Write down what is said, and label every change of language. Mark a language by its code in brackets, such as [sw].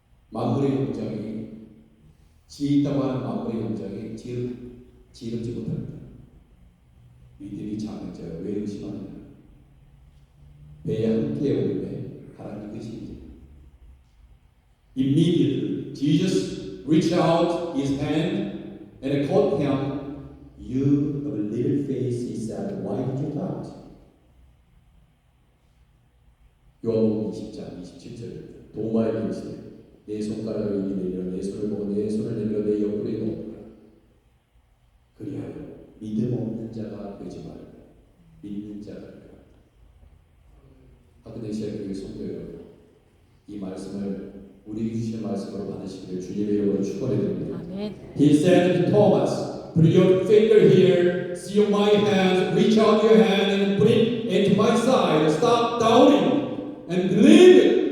[ko] 만물의 영장이 지혜 있다고 하는 만물의 영장이 지혜롭지 못합니다. 믿음이 작은 자여 왜 의심하느냐. 배에 함께 오름에 하나님 계십니다. [en] Immediately Jesus reached out his hand and caught him. You of little faith, he said, why did you doubt? [ko] 누가복음 20장 27절 도마에게 이르시되 내 손가락을 이미 내밀어 내 손을 보고 내 손을 내밀어 내 옆구리에 넣으라. 그리하여 믿음 없는 자가 되지 말고 믿는 자가 되라. 하그네시아 교회 성도 여러분, 이 말씀을 우리에게 주신 말씀으로 받으시기를 주님의 이름으로 축원드립니다. 아멘. [en] He said to Thomas, put your finger here, see my hands, reach out your hand and put it into my side. Stop doubting and believe it.